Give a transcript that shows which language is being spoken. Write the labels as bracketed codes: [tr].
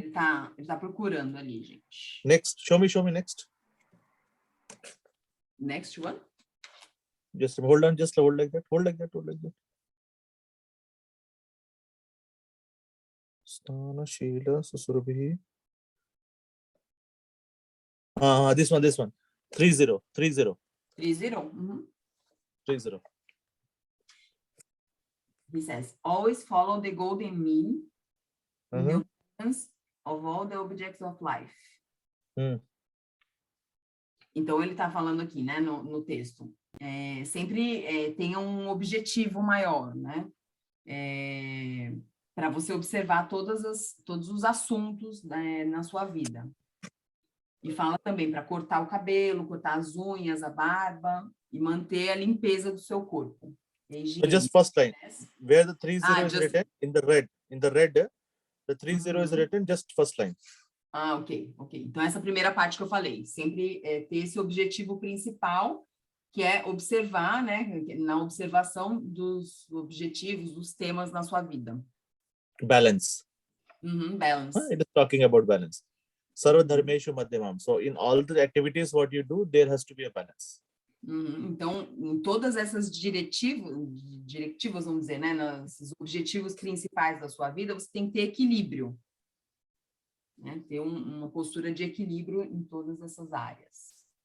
[pt] Ele tá procurando ali, gente. [en] Next, show me next. Next one. Just hold on, just hold like that. [sa] Stana Sheila Susurabhi. [en] This one. 30. 30? Uhum. 30. He says, always follow the golden mean in the obedience of all the objects of life. [pt] Então, ele está falando aqui, né, no texto. Sempre tenha um objetivo maior, né? Para você observar todos os assuntos, né, na sua vida. E fala também para cortar o cabelo, cortar as unhas, a barba e manter a limpeza do seu corpo. [en] So just first line, where the 30 is written in the red, the 30 is written, just first line. Ok. [pt] Então, essa primeira parte que eu falei, sempre ter esse objetivo principal, que é observar, né, na observação dos objetivos, dos temas na sua vida. [en] Balance. Balance. It is talking about balance. [sa] Sarva dharmeshu madhyamam. [en] So in all the activities what you do, there has to be a balance. [pt] Então, em todas essas diretivas, vamos dizer, né, nos objetivos principais da sua vida, você tem que ter equilíbrio, né, ter uma postura de equilíbrio em todas essas áreas.